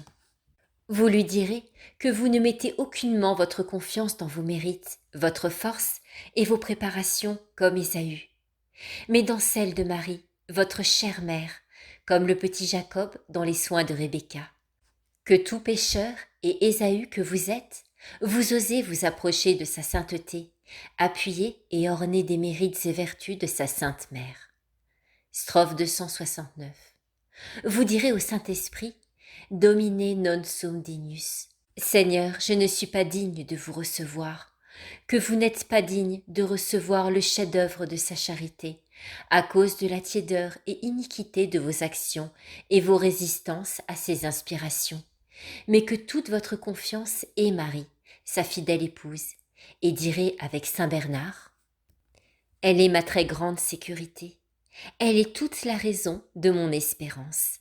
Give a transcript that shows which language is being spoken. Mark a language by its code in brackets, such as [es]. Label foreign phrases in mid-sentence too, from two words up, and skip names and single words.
[fr] Vous lui direz que vous ne mettez aucunement votre confiance dans vos mérites, votre force et vos préparations comme Ésaü, mais dans celle de Marie, votre chère mère, comme le petit Jacob dans les soins de Rebecca. Que tout pécheur et Ésaü que vous êtes, vous osez vous approcher de sa sainteté, appuyé et orné des mérites et vertus de sa sainte mère. Strophe 269. Vous direz au Saint-Esprit, [la] Domine non sum dignus. [fr] Seigneur, je ne suis pas digne de vous recevoir, que vous n'êtes pas digne de recevoir le chef-d'œuvre de sa charité, à cause de la tiédeur et iniquité de vos actions et vos résistances à ses inspirations, mais que toute votre confiance est Marie, sa fidèle épouse, et direz avec saint Bernard: elle est ma très grande sécurité, elle est toute la raison de mon espérance.